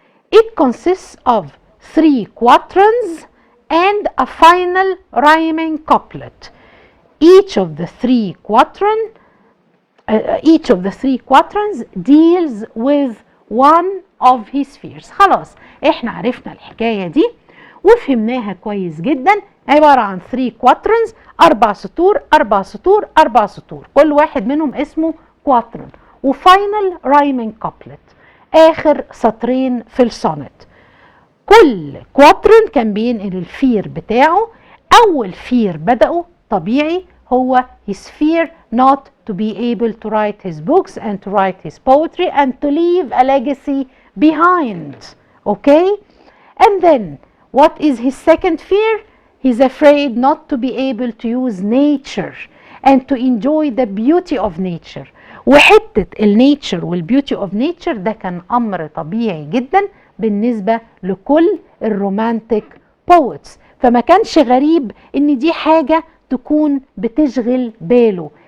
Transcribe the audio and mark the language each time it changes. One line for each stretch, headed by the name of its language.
English: It consists of 3 quatrains and a final rhyming couplet. Each of the 3 quatrains deals with one of his fears.
Arabic: خلاص احنا عرفنا الحكاية دي وفهمناها كويس جدا. عبارة عن 3 quatrains، 4 سطور 4 سطور 4 سطور، كل واحد منهم اسمه quatrain، وفاينل رايمنج كابلت، اخر سطرين في السونت. كل كواترن كان بينقل الفير بتاعه. اول فير بدأه طبيعي هو
English: his fear not to be able to write his books and to write his poetry and to leave a legacy behind. Okay? And then what is his second fear? He's afraid not to be able to use nature and to enjoy the beauty of nature.
Arabic: وحتة النيتشر والبيوتي اوف نيتشر ده كان امر طبيعي جدا بالنسبة لكل الرومانتيك بويتس، فما كانش غريب ان دي حاجة تكون بتشغل باله.